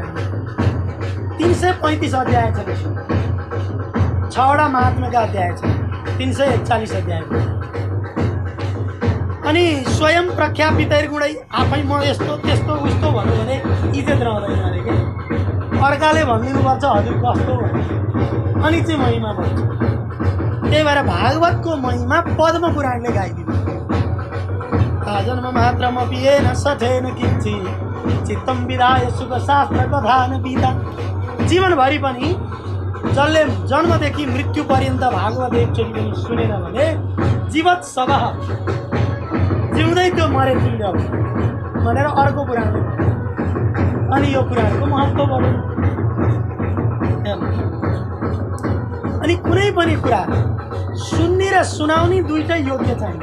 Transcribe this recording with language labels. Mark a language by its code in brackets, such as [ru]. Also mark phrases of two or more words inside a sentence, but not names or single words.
[ne] 335 अध्याय छ, 6वटा महात्म्यका अध्याय छ, 341 अध्याय। अनि [sa] स्वयं प्रख्यापितैर गुणै [ne] आफै म यस्तो त्यस्तो उस्तो भन्नु भने इज्जत रहँदैन अरे के। अर्काले भनिदिनुपर्छ हजुर कस्तो भन्नु, अनि चाहिँ महिमा बन्छ। त्यही भएर भागवतको महिमा पद्म पुराणले गाइदिनु। [sa] जन्म मात्रमपि येन सठेन किञ्चित् चित्तं विधाय सुख शास्त्र कथान पिता। [ne] जीवनभरि पनि जसले जन्मदेखि मृत्यु पर्यन्त भागवत एकचोटि पनि सुनेन भने जीवत सबह, जिउँदै त्यो मरे तिर्यो भनेर अर्को पुराणले भन्यो। अनि यो पुराणको महत्त्व बढ्यो। अनि कुनै पनि कुरा सुन्ने र सुनाउने दुईटै योग्य चाहिन्छ।